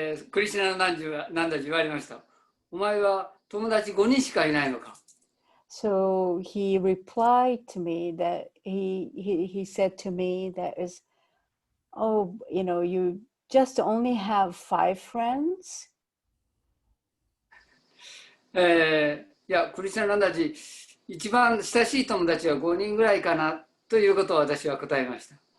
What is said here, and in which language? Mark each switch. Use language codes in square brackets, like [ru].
[ja] クリシュナナンダジ言われました。お前は友達5人しかいないのか。 [en] So he replied to me that he said to me that is, oh, you just only have 5 friends? [ja] いや、クリシュナナンダジ一番親しい友達は5人ぐらいかなということを私は答えました。